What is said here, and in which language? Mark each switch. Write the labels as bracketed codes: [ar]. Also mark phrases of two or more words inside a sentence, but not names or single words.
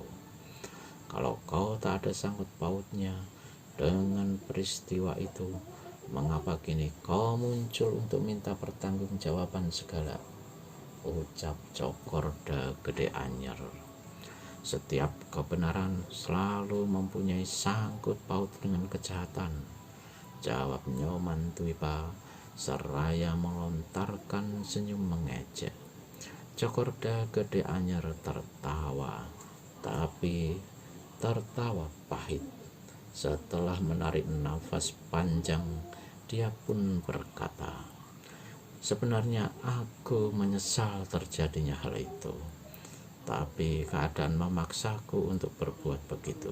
[id] Kalau kau tak ada sangkut pautnya dengan peristiwa itu, mengapa kini kau muncul untuk minta pertanggungjawaban segala?" ucap Cokorda Gede Anyer. "Setiap kebenaran selalu mempunyai sangkut paut dengan kejahatan," jawab Nyoman Dwipa seraya melontarkan senyum mengejek. Cokorda Gede Anyer tertawa, tapi tertawa pahit. Setelah menarik nafas panjang, dia pun berkata, "Sebenarnya aku menyesal terjadinya hal itu, tapi keadaan memaksaku untuk berbuat begitu."